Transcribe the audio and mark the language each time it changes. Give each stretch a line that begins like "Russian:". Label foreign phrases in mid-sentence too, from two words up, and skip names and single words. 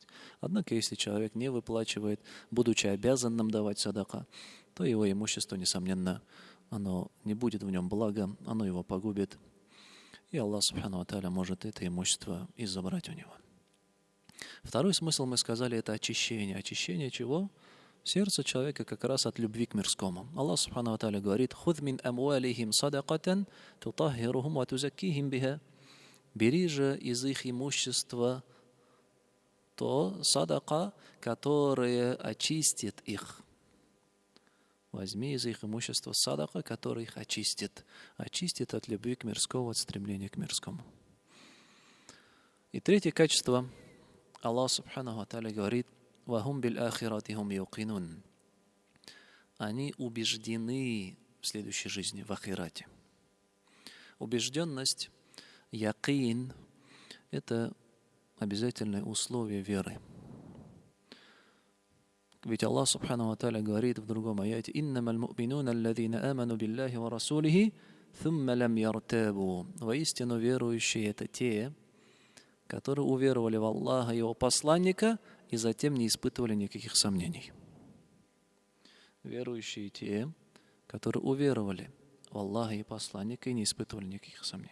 Russian: Однако, если человек не выплачивает, будучи обязанным давать садака, то его имущество, несомненно, оно не будет в нем блага, оно его погубит. И Аллах
Arabic: سبحانه وتعالى
Russian: может это имущество и забрать у него. Второй смысл, мы сказали, это очищение. Очищение чего? Сердце человека как раз от любви к мирскому. Аллах
Arabic: سبحانه وتعالى
Russian: говорит:
Arabic: «خذ من أموالهم صدقة تطهرهم وتزكيهم بها».
Russian: Бери же из их имущества то садака, которое очистит их. Возьми из их имущества садака, который их очистит. Очистит от любви к мирскому, от стремления к мирскому. И третье качество. Аллах
Arabic: سبحانه وتعالى
Russian: говорит:
Arabic: وهم بالآخرة هم يوقنون.
Russian: Они убеждены в следующей жизни, в ахирате. Убежденность, якин, это обязательное условие веры. Ведь Аллах
Arabic: سبحانه وتعالى
Russian: говорит в другом аяте:
Arabic: «إنما المؤمنون الذين آمنوا بالله ورسوله ثم لم يرتابوا».
Russian: Воистину верующие — это те, которые уверовали в Аллаха и Его посланника и затем не испытывали никаких сомнений. Верующие те, которые уверовали в Аллаха и посланника и не испытывали никаких сомнений.